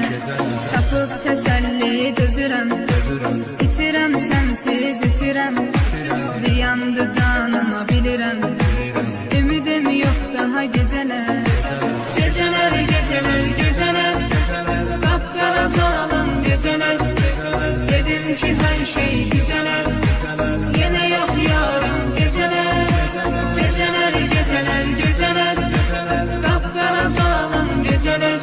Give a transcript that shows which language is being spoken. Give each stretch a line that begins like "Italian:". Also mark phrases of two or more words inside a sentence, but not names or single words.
Azerbaijani: Tapıb təsəlli dözürəm, içirəm sənsiz içirəm. Ziyandı canıma bilirəm, ümidim yox daha gecələr. Gecələr, gecələr, gecələr, qapqara zalım gecələr.
Turkish: Dedim ki her şey güzeler, yine yok yarın geceler. Geceler, geceler, geceler, kapkara sağlam geceler.